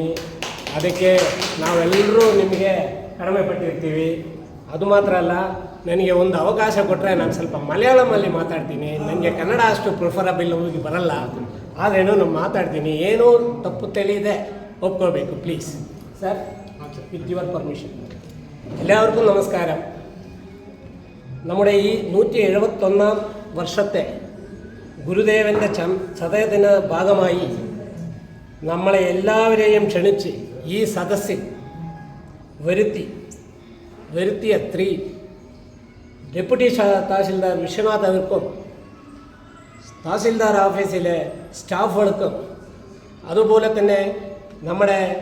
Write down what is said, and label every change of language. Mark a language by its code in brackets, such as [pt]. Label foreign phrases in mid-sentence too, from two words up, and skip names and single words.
[kn] ಅದಕ್ಕೆ ನಾವೆಲ್ಲರೂ ನಿಮಗೆ ಕಡಿಮೆ ಪಟ್ಟಿರ್ತೀವಿ. ಅದು ಮಾತ್ರ ಅಲ್ಲ, ನನಗೆ ಒಂದು ಅವಕಾಶ ಕೊಟ್ಟರೆ ನಾನು ಸ್ವಲ್ಪ ಮಲಯಾಳಮಲ್ಲಿ ಮಾತಾಡ್ತೀನಿ. ನನಗೆ ಕನ್ನಡ ಅಷ್ಟು ಪ್ರಿಫರಬಲ್ ಹೋಗಿ ಬರಲ್ಲ, ಆದ್ರೇನು ನಾನು ಮಾತಾಡ್ತೀನಿ. ಏನೂ ತಪ್ಪು ತಿಳಿದೆ ಒಪ್ಕೋಬೇಕು ಪ್ಲೀಸ್ ಸರ್, [en] with your permission. [ml] എല്ലാവർക്കും നമസ്കാരം. നമ്മുടെ ഈ 171 വർഷത്തെ ഗുരുദേവൻ്റെ ചതയദിന ഭാഗമായി നമ്മളെ എല്ലാവരെയും ക്ഷണിച്ച് ഈ സദസ്സിൽ വരുത്തിയ ഡെപ്യൂട്ടി തഹസിൽദാർ വിശ്വനാഥ് അവർക്കും തഹസിൽദാർ ഓഫീസിലെ സ്റ്റാഫുകൾക്കും അതുപോലെ തന്നെ നമ്മുടെ